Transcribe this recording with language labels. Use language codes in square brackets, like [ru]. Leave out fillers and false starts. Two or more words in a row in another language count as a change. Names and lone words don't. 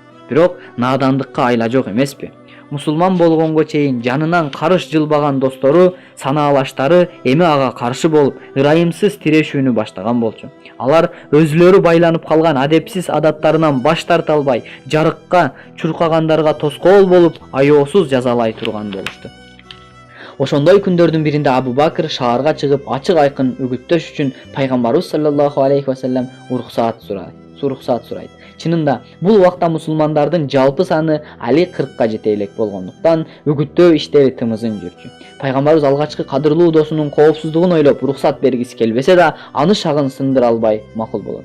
[ky] Бирок наадандыкка айла жок эмеспи? Мусулман болгонго чейин жанынан карыш жылбаган достору, санаалаштары эми ага каршы болуп, ырайымсыз тирешүүнү баштаган болчу. Алар өзүлөрү байланып калган адепсиз адаттарынан баш тарта албай, жарыкка чуркагандарга тоскоол болуп, аеосуз жазалай турган болушту. Ошондой күндөрдүн биринде Абу Бакр шаарга чыгып, ачык айкын үгүттөш үчүн пайгамбарыбыз [ar] صلى الله عليه وسلم [ky] уруксаат сурайт. Чынында бул убакта мусулмандардын жалпы саны али 40ка жете элек болгондуктан үгүттөө иштери тымызын жүрчү. Пайгамбарыбыз алгачкы кадырлуу досунун коопсуздугун ойлоп уруксат бергиси келбесе да, аны шагын сындыра албай макул болот.